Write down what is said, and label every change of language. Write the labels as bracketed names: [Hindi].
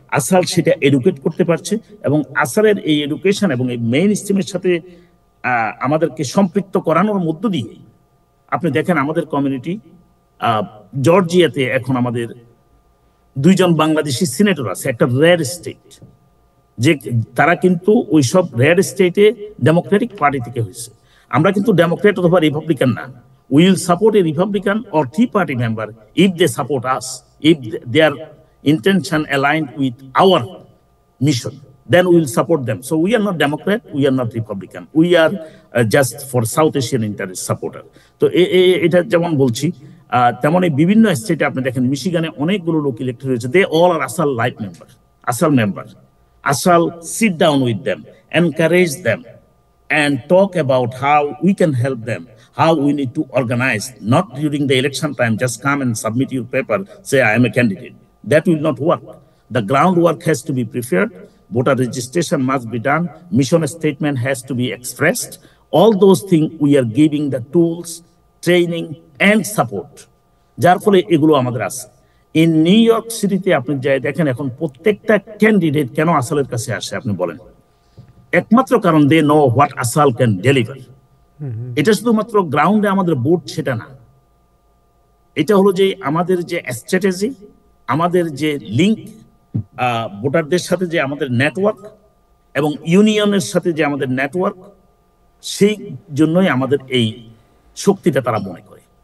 [Bangla] আসাল সেটা এডুকেট করতে পারছে, এবং আসালের এই এডুকেশন এবং এই মেইন স্ট্রিমের সাথে আমাদেরকে সম্পৃক্ত করানোর মধ্য দিয়ে আপনি দেখেন আমাদের কমিউনিটি জর্জিয়াতে এখন আমাদের 2 জন বাংলাদেশি সিনেটর আছে, একটা রেড স্টেট, যে তারা কিন্তু ওইসব রেড স্টেটে ডেমোক্রেটিক পার্টি থেকে হয়েছে। আমরা কিন্তু ডেমোক্রেট অথবা রিপাবলিকান না। [English] We will support a Republican or Tea Party member if they support us, if their intention aligned with our mission, then we will support them. So we are not Democrat, we are not Republican, we are just for South Asian interest supporter. [Bangla] তো এটা যেমন বলছি, তেমনই বিভিন্ন স্টেটে আপনি দেখেন, মিশিগানে অনেকগুলো লোক ইলেক্টেড হয়েছে, [English] they all are ASAL life member, ASAL member. ASAL sit down with them, encourage them, and talk about how we can help them, how we need to organize, not during the election time, just come and submit your paper, say I am a candidate. That will not work. The groundwork has to be prepared, voter registration must be done, mission statement has to be expressed. All those things we are giving the tools, training and support. [Bangla] যার ফলে এগুলো আমাদের আছে। In new York সিটিতে আপনি যাই দেখেন এখন প্রত্যেকটা ক্যান্ডিডেট কেন আসালের কাছে আসে আপনি বলেন? একমাত্র কারণ [English] They know what us all can deliver. [Bangla] এটা শুধুমাত্র গ্রাউন্ডে আমাদের ভোট সেটা না, এটা হলো যে আমাদের যে স্ট্র্যাটেজি, আমাদের যে লিঙ্ক ভোটারদের সাথে, যে আমাদের নেটওয়ার্ক এবং ইউনিয়নের সাথে যে আমাদের নেটওয়ার্ক, সেই জন্যই আমাদের এই শক্তিটা তারা মনে করে।